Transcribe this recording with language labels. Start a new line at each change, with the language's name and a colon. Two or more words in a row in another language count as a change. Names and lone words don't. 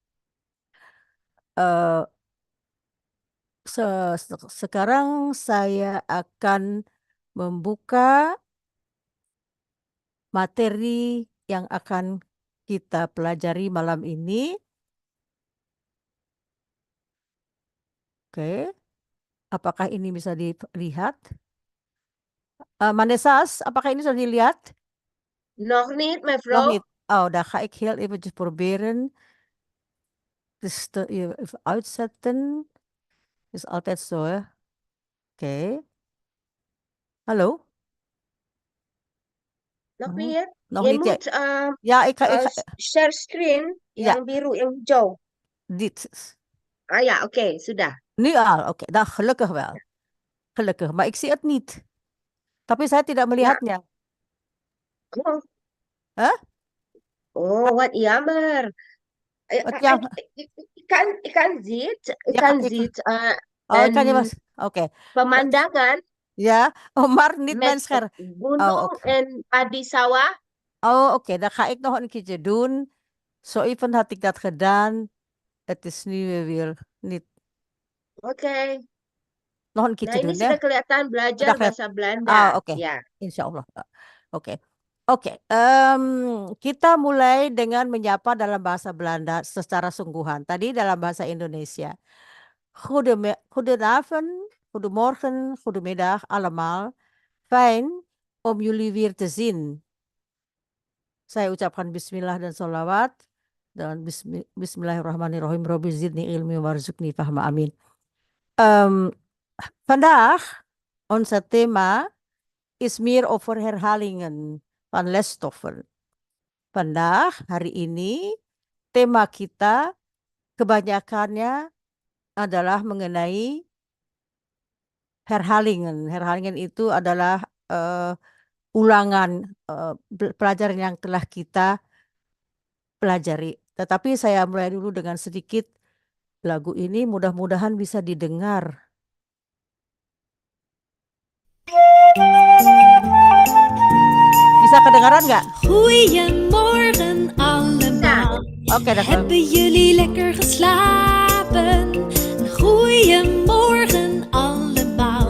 Indonesian: Eh, Sekarang saya akan membuka materi yang akan kita pelajari malam ini. Oke, apakah ini bisa dilihat? Manesas, apakah ini sudah dilihat?
Dutch: Nog niet, Nog mevrouw. niet. Oh, dan ga ik heel eventjes proberen. Dus even uitzetten. Is altijd zo, hè? Oké. Hallo? Nog Mhm. niet. Nog Je niet, ja. moet Ja, ik ga,
English: share screen
Dutch: ja,
Indonesian: yang biru, yang hijau.
Dutch: dit.
Indonesian: Ah ja, oké, sudah.
Dutch: Nu al, oké. Dan gelukkig wel. Gelukkig, maar ik zie het niet.
Indonesian: Tapi saya tidak
Dutch: Ja.
Indonesian: melihatnya. Oh, Hah?
Dutch: oh, wat jammer.
Indonesian: Wat yang,
Dutch: Ik
Indonesian: ya,
Dutch: kan ziet oh, ik kan je een
Indonesian: mas. Oké. pemandangan
Dutch: Ja, oh, maar niet met mijn scherm. Oh,
Indonesian: gunung
Dutch: oké.
Indonesian: en padi sawah.
Dutch: Oh, oké. Dan ga ik nog een keertje doen. Zo even had ik dat gedaan. Het is nu weer niet. Oké. Nog een
Indonesian: Nah,
Dutch: keertje
Indonesian: ini
Dutch: doen,
Indonesian: sudah ya. kelihatan belajar Sudah kelihatan. bahasa Ah, Belanda.
Dutch: oké.
Indonesian: Ya.
Arabic: إن شاء الله.
Indonesian: Oke. Oke. Kita mulai dengan menyapa dalam bahasa Belanda secara sungguhan. Tadi dalam bahasa Indonesia. Goedenavond, goedemorgen, goedemiddag allemaal. Fijn om jullie weer te zien. Saya ucapkan bismillah dan sholawat.
Arabic: Dan بسم الله الرحمن الرحيم. رب زدني علما وارزقني فهما آمين.
Dutch: Ehm, Vandaag, onze thema is meer over herhalingen van lesstoffen. Vandaag,
Indonesian: hari ini, tema kita kebanyakannya adalah mengenai herhalingen. Herhalingen itu adalah ulangan pelajaran yang telah kita pelajari. Tetapi saya mulai dulu dengan sedikit lagu ini, mudah-mudahan bisa didengar. Bisa kedengaran nggak?
Dutch: Goedemorgen allemaal. Oké, dat kan. Hebben jullie lekker geslapen? Goedemorgen allemaal.